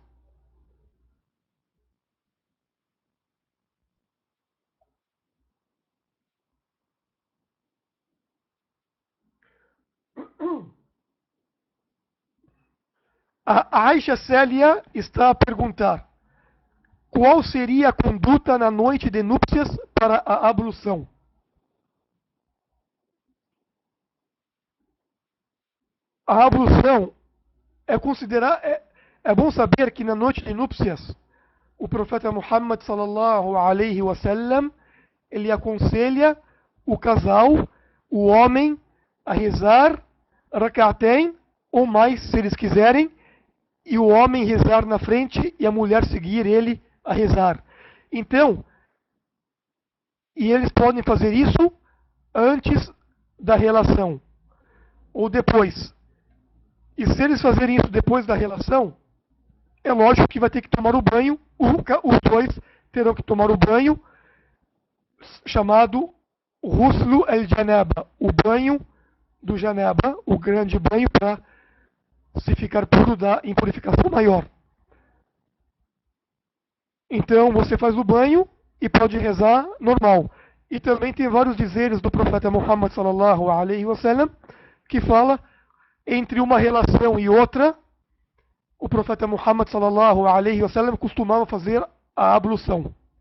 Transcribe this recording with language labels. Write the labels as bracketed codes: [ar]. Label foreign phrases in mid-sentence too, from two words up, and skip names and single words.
[pt] A Aisha Célia está a perguntar: qual seria a conduta na noite de núpcias para a ablução? A ablução é bom saber que na noite de núpcias o profeta Muhammad [ar] صلى الله عليه وسلم [pt] ele aconselha o casal, o homem, a rezar rak'atain ou mais, se eles quiserem, e o homem rezar na frente e a mulher seguir ele a rezar. Então, e eles podem fazer isso antes da relação ou depois. E se eles fazerem isso depois da relação, é lógico que vai ter que tomar o banho, os dois terão que tomar o banho chamado [ar] غسل الجنابة, [pt] o banho do Janaba, o grande banho para se ficar puro da impurificação maior. Então você faz o banho e pode rezar normal. E também tem vários dizeres do profeta Muhammad [ar] صلى الله عليه وسلم [pt] que fala entre uma relação e outra, o profeta Muhammad [ar] صلى الله عليه وسلم [pt] costumava fazer a ablução.